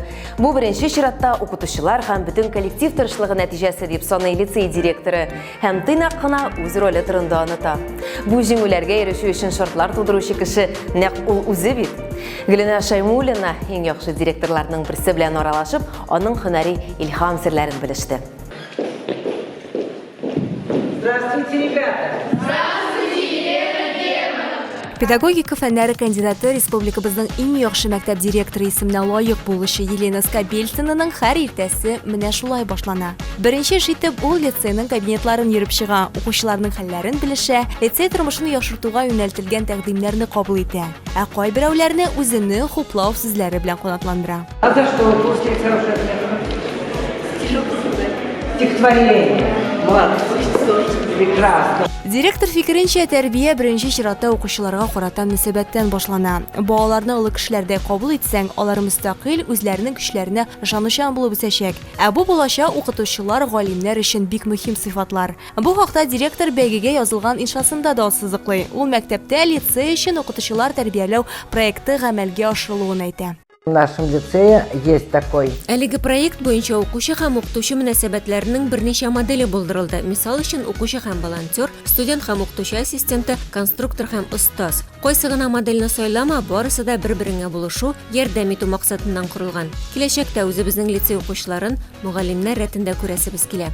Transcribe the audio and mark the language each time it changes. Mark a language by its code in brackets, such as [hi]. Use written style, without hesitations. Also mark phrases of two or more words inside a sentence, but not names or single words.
[tt] Бу беренче чиратта укытучылар һәм бөтен коллектив тырышлыгы нәтиҗәсе дип саный лицей директоры һәм тыйнак кына үз роле турында аныта. Бу җиңүләргә ирешү өчен шартлар тудыручы кеше нәкъ ул үзе бит. Гөлнә Шаймуллина иң яхшы директорларның берсе белән аралашып, аның һөнәри илһам серләрен белеште. [ru] Здравствуйте, ребята! [tt] Педагогика фәннәре кандидаты республикабызның иң яхшы мәктәп директоры исеменә лаек булучы Елена Скобельцинаның һәр иртәсе менә шулай башлана. Беренче җитеп ул лицейның кабинетларын йөреп чыга, укучыларның хәлләрен белешә, лицей тормышын яхшыртуга юнәлтелгән тәкъдимнәрне кабул итә. Ә кайберәүләрне үзенең хуплау сүзләре белән канатландыра. [ru] А за что вы получили хорошее оценку? Стихотворение. Молодцы. Прекрасно. [tt] Директор фикеренчә, тәрбия беренче чиратта укучыларга карата мөнәсәбәттән башлана. Балаларны олы кешеләрдә кабул итсәң, алар мөстәкыйль үзләренең көчләренә ышанучан булып үсәчәк. Ә бу булачак укытучылар, галимнәр өчен бик мөһим сыйфатлар. Бу хакта директор бәйгегә язылган иншасында да ассызыклый. Ул мәктәптә лицей өчен укытучылар тәрбияләү проекты гамәлгә ашырылуын әйтә. [ru] В нашем лицее есть такой. [tt] Әлеге проект буенча укучы һәм укытучы мөнәсәбәтләренең берничә моделе булдырылды. Мисал өчен укучы һәм волонтер, студент һәм укытучы ассистенты, конструктор һәм остаз. Кайсы гына модельне сайлама, барысы да бер-береңә булышу, ярдәм итү максатыннан корылган. Киләчәктә үзебезнең лицей укучыларын мугаллимнәр рәтендә күрәсебез килә.